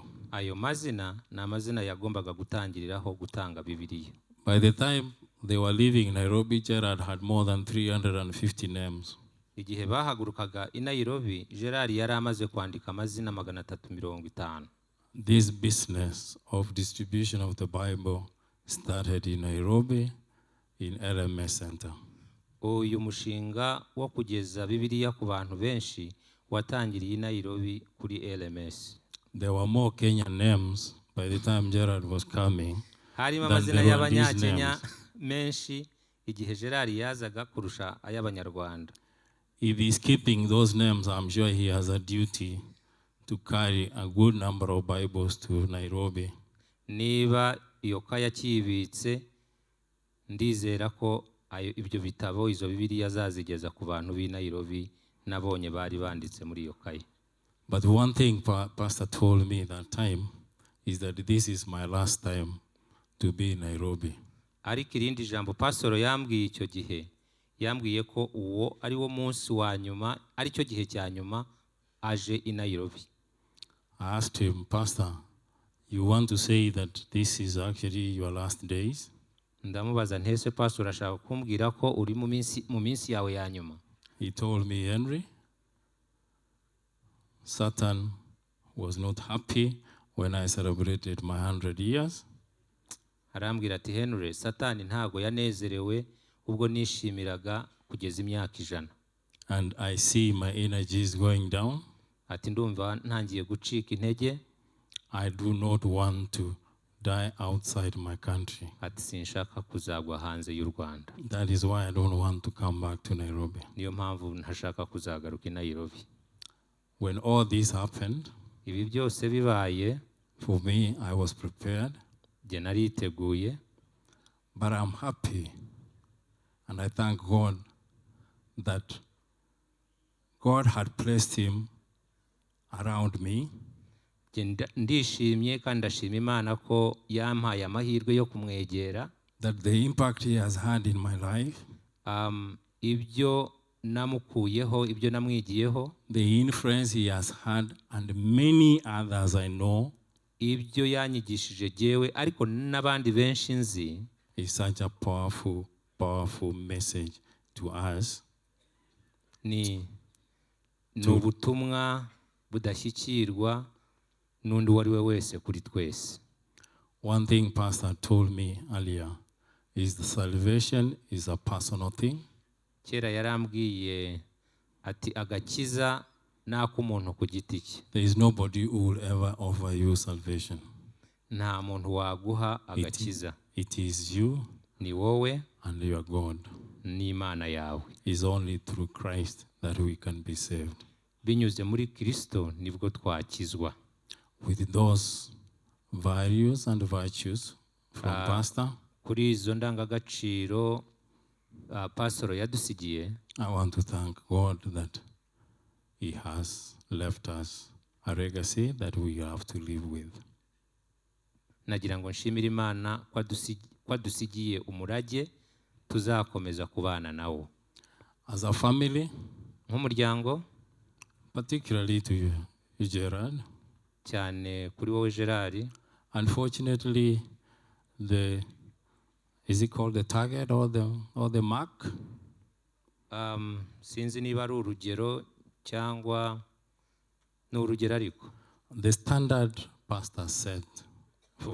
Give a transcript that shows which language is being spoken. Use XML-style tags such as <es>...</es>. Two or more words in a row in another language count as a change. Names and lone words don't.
<rw>Ayo mazina ni amazina yagombaga gutangiriraho gutanga Bibiliya.</rw> <en>By the time they were leaving Nairobi, Gerard had more than 350 names.</en> <rw>Igihe bahagurukaga i Nairobi, Gerard yari amaze kwandika amazina 350.</rw> <en>This business of distribution of the Bible started in Nairobi in LMS Center.</en> <rw>Uyu mushinga wo kugeza Bibiliya ku bantu benshi watangiriye i Nairobi kuri LMS.</rw> <en>There were more Kenyan names by the time Gerard was coming.</en> <rw>Harimo amazina y'Abanya-Kenya menshi igihe Gerard yazaga kurusha ay'Abanyarwanda.</rw> <en>If he's keeping those names, I'm sure he has a duty to carry a good number of Bibles to Nairobi.</en> <rw>Niba iyo kaya kibitse, ndizera ko ibyo bitabo izo Bibiliya azazigeza ku bantu b'i Nairobi nabonye bari banditse muri iyo kaya.</rw> <en>But one thing Pastor told me that time is that this is my last time to be in Nairobi.</en> <rw>Ariko irindi jambo Pastor yambwiye icyo gihe, yambwiye ko uwo ari wo munsi wa nyuma, ari cyo gihe cya nyuma aje i Nairobi.</rw> <en>I asked him, Pastor, you want to say that this is actually your last days?</en> <rw>Ndamubaza ntese Pastor urashaka kumbwira ko uri mu minsi yawe ya nyuma?</rw> <en>He told me, Henry, Satan was not happy when I celebrated my 100 years.</en> <rw>Arambwira ati Henry, Satani ntago yanezerewe ubwo nishimiraga kugeza imyaka 100.</rw> <en>And I see my energies going down.</en> <rw>Ati ndumva ntangiye gucika intege.</rw> <en>I do not want to die outside my country.</en> <rw>Ati sinshaka kuzagwa hanze y'u Rwanda.</rw> <en>That is why I don't want to come back to Nairobi.</en> <rw>Niyo mpamvu ntashaka kuzagaruka i Nairobi.</rw> <en>When all this happened,</en> <rw>ibi byose bibaye,</rw> <en>for me, I was prepared.</en> <rw>Je nariteguye.</rw> <en>But I'm happy and I thank God that God had placed him around me.</en> <rw>Ndishimye kandi ndashima Imana ko yampaye amahirwe yo kumwegera.</rw> <en>That the impact he has had in my life,</en> <rw>ibyo namukuyeho, ibyo namwigiyeho,</rw> <en>the influence he has had and many others I know,</en> <rw>ibyo yanyigishije jewe ariko n'abandi benshi nzi,</rw> <en>is such a powerful message to us.</en> <rw>Ni ubutumwa budashyikirwa n'undi wari we wese kuri twese.</rw> <en>One thing Pastor told me earlier is the salvation is a personal thing.</en> <rw>Kera yarambwiye ati agakiza n'ak'umuntu ku giti cye.</rw> <en>There is nobody who will ever offer you salvation.</en> <rw>Nta muntu waguha agakiza.</rw> <en>It is you,</en> <rw>ni wowe</rw> <en>and your God.</en> <rw>Ni Imana yawe.</rw> <en>It's only through Christ that we can be saved.</en> <rw>Binyuze muri Kristo nibwo twakizwa.</rw> <en>With those values and virtues from Pastor,</en> <rw>kuri izo ndangagaciro Pastor yadusigiye,</rw> <en>I want to thank God that he has left us a legacy that we have to live with.</en> <rw>Nagira ngo nshimire Imana kwadusigiye umurage tuzakomeza kubana nawo.</rw> <en>As a family,</en> <rw>nk'umuryango,</rw> <en>particularly to you, Gerard,</en> <rw>cyane kuri wowe Gerard,</rw> <en>unfortunately, is it called the target or the mark?</en> <rw>Sinzi niba ari urugero cyangwa n'urugero ariko.</rw> <en>The standard Pastor set for</en>